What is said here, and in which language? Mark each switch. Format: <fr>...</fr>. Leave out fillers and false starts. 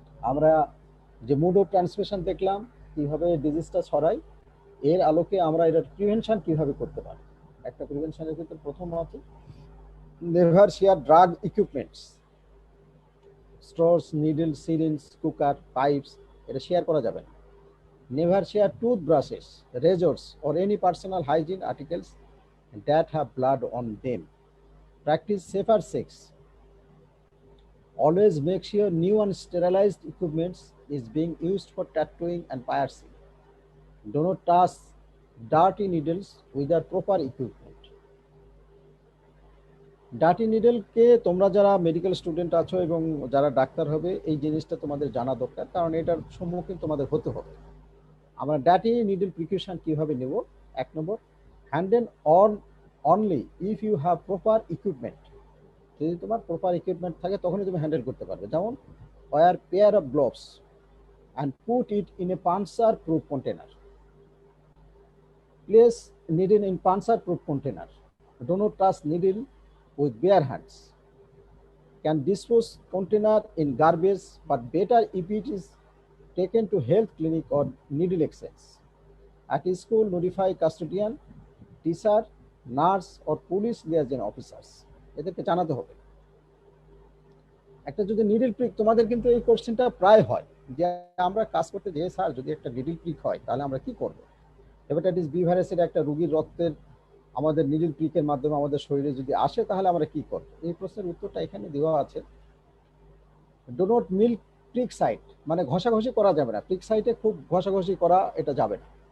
<bn>আমরা যে mode of transmission দেখলাম কিভাবে ডিজিজটা ছড়ায়, এর আলোকে আমরা এটার প্রিভেনশন কিভাবে করতে পারি। একটা প্রিভেনশনের ক্ষেত্রে প্রথম আছে</bn> <en>never share drug equipments,</en> <bn>Strauss, needle, syringe, cooker, pipes, এটা শেয়ার করা যাবে না।</bn> <en>Never share tooth brushes, razors or any personal hygiene articles that have blood on them. Practice safer sex. Always make sure new and sterilized equipment is being used for tattooing and piercing. Do not touch dirty needles without proper equipment.</en> <bn>Dirty নিডলকে তোমরা যারা medical student আছো এবং যারা doctor হবে, এই জিনিসটা তোমাদের জানা দরকার, কারণ এটার সম্মুখীন তোমাদের হতে হবে। আমরা ডার্টি নিডল প্রিকশন কিভাবে নেব? এক নম্বর,</bn> <en>Handle only if you have proper equipment.</en> <bn>যদি তোমার প্রপার ইকুইপমেন্ট থাকে তখনই তুমি হ্যান্ডেল করতে পারবে। যেমন</bn> <en>Wear pair of gloves and put it in a puncture proof container. Place needle in puncture proof container. Do not touch needle with bare hands. Can dispose container in garbage, but better if it is taken to health clinic or needle exchange. At school, notify custodian, teacher, nurse or police liaison officers.</en> <bn>এদেরকে জানাতে হবে। একটা যদি needle prick, তোমাদের কিন্তু এই কোশ্চেনটা প্রায় হয় যে আমরা কাজ করতে যে স্যার যদি একটা নিডল প্রিক হয় তাহলে আমরা কি করব। হেপাটাইটিস বি ভাইরাসের একটা রোগীর রক্তের আমাদের নিডল প্রিকের মাধ্যমে আমাদের শরীরে যদি আসে তাহলে আমরা কি করব। এই প্রশ্নের উত্তরটা এখানে দেওয়া আছে।</bn> <en>do not milk prick site,</en> <bn>মানে ঘষাঘষি করা যাবে না, প্রিক সাইটে খুব ঘষাঘষি করা এটা যাবে না।</bn>